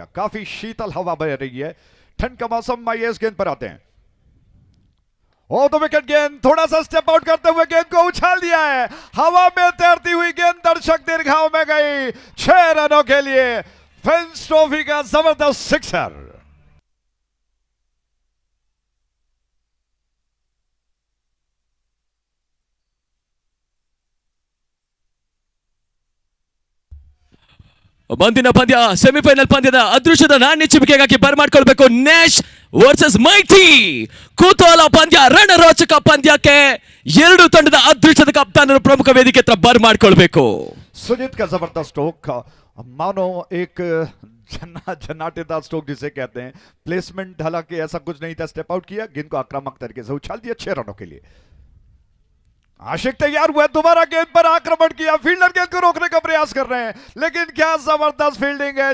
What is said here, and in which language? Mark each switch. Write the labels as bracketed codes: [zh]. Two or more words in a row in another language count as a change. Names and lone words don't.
[hi] काफी शीतल हवा बह रही है, ठंड का मौसम। आइए इस गेंद पर आते हैं। ओ तो विकेट गेंद, थोड़ा सा [en] step out [hi] करते हुए गेंद को उछाल दिया है, हवा में तैरती हुई गेंद दर्शक दीर्घाओं में गई। 6 रनों के लिए फिंच ट्रॉफी का जबरदस्त सिक्सर। [kn] ಮುಂದಿನ ಪಂದ್ಯ ಸೆಮಿಫೈನಲ್ ಪಂದ್ಯದ ಅದೃಷ್ಟದ ನಾಣ್ಯಚಿಬಿಕೆಗಾಗಿ ಬರ್ಮಾಡ್ಕೊಳ್ಬೇಕು. ನ್ಯಾಶ್ ವರ್ಸಸ್ ಮೈಟಿ ಕುತೂಹಲ ಪಂದ್ಯ, ರಣರೋಚಕ ಪಂದ್ಯಕ್ಕೆ ಎರಡು ತಂಡದ ಅದೃಷ್ಟದ ಕಪ್ತಾನರು ಪ್ರಮುಖ ವೇದಿಕೆ ಹತ್ರ ಬರ್ಮಾಡ್ಕೊಳ್ಬೇಕು. [hi] सुजीत का जबरदस्त स्ट्रोक, मानो एक झन्नाटेदार स्ट्रोक जिसे कहते हैं। प्लेसमेंट हालांकि ऐसा कुछ नहीं था, [en] step out [hi] किया, गेंद को आक्रामक तरीके से उछाल दिया 6 रनों के लिए। आशिक तैयार हुआ, दोबारा गेंद पर आक्रमण किया, फील्डर गेंद को रोकने का प्रयास कर रहे हैं, लेकिन क्या जबरदस्त फील्डिंग है।